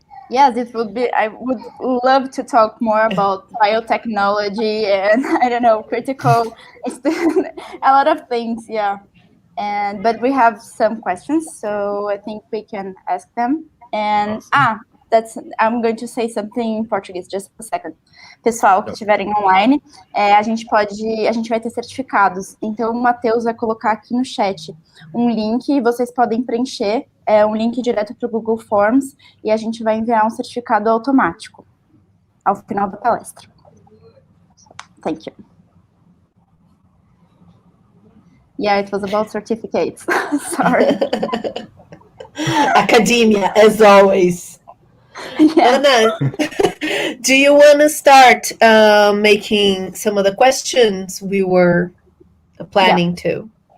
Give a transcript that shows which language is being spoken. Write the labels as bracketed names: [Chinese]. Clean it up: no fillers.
[English] Yes, it would be. I would love to talk more about biotechnology and I don't know, critical, a lot of things. Yeah, but we have some questions, so I think we can ask them. And Awesome. I'm going to say something [Portuguese] em português, [English] just a second. [Portuguese] Pessoal que estiverem online, a gente vai ter certificados. Então o Matheus vai colocar aqui no chat um link e vocês podem preencher, um link direto para o Google Forms e a gente vai enviar um certificado automático ao final da palestra. [English] Thank you. Yeah, it was about certificates. Sorry. Academia, as always. Yeah. Anna, do you want to start making some of the questions we were planning to?